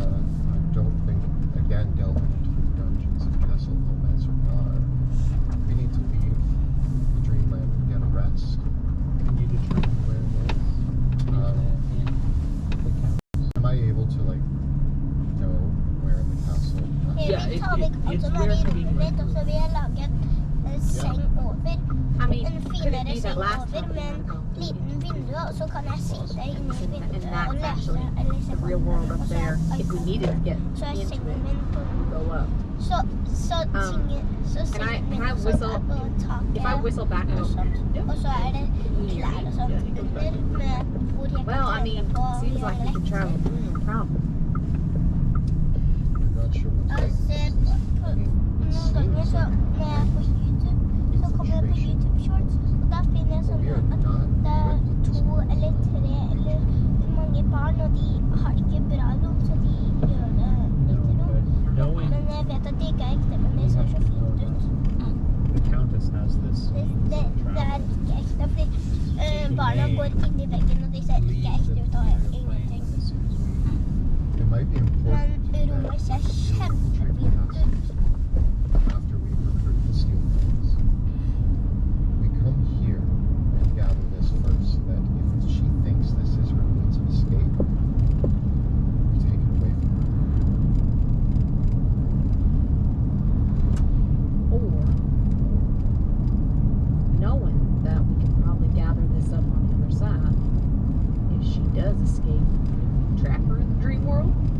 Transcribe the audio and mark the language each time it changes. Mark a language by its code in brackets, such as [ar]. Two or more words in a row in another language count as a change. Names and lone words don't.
[en] I don't think, again, delving into the dungeons of Castle Gomez or not. We need to leave the dreamland and get a rest. Can you determine where it is? In the castle? Am I able to, like, know where in the castle? Yeah, [no] Vi tar vekk alt [en] it's [no] som er [en] where [no] i [en] Houdini [no] rommet [en] went [no] mitt, og så vil jeg lage en seng over. [en] I mean, [no] En [en] could it [no] finere [en] be that [no] seng [en] last [no] over [en] time we [no] med [en] went [no] en [en] out [no] liten vindu, og så kan jeg sitte inne i [en] and [no] vinduet [en] that's [no] og lese [en] actually [no] eller se [en] the [no] på. [en] real world [no] Og [en] up [no] så [en] there, [no] er [en] if we needed to get [no] så er [en] into [no] sengen [en] it, [no] min på. [en] go up. [no] Så sengen min [en] can I [no] også [en] whistle? [no] er på [en] If I [no] taket. [en] whistle back [no] Og [en] up, [no] så, og så er det klær og sånt under med hvor jeg [en] well, I [no] kan [en] mean, [no] tenne på og [en] seems [no] gjøre [en] like we can travel [no] lekser. [en] through no problem. I'm not sure what's [no] Jeg ser på noen ganger så når jeg er på YouTube, så kommer jeg på YouTube Shorts, og da finner jeg sånn at det er 2 eller 3 eller mange barn, og de har ikke bra rom, så de gjør det litt rom. Men jeg vet at det ikke er ekte, men det ser så fint ut. [en] The Countess has this. [no] Det er ikke ekte, fordi barna går inn i veggen, og de ser ikke ekte ut av ingenting. [en] It might be important [no] Men rommet ser kjempefint ut. [en] after we recruit the steel things. We come here and gather this first, that if she thinks this is her means of escape, we take it away from her. Or knowing that we can probably gather this up on the other side, if she does escape, trap her in the dream world.